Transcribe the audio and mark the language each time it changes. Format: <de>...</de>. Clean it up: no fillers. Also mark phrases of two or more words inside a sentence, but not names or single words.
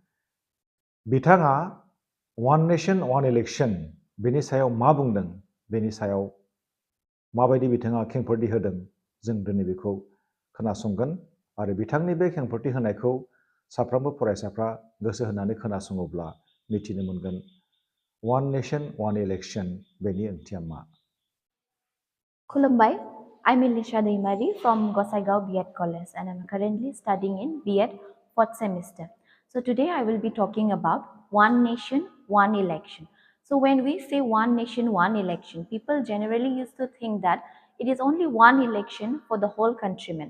<brx>बिथाङा</brx> <en>one nation one election</en> <brx>बेनि सायाव मा बुंदों बेनि सायाव माबायदि बिथाङा खेंफोरथि होदों जों दिनै बेखौ खोनासंगोन आरो बिथांनि बे खेंफोरथि होनायखौ साफ्रोमबो फरायसाफ्रा गोसो होनानै खोनासङोब्ला मिथिनो मोनगोन</brx> <en>one nation one election</en> <brx>बेनि ओंथिया मा</brx> <en>Khulumbai, I'm Elisha Daimari from Gosaigao B.Ed College and I'm currently studying in B.Ed fourth semester. So today I will be talking about one nation, one election. So when we say one nation, one election, people generally used to think that it is only one election for the whole countrymen.</en>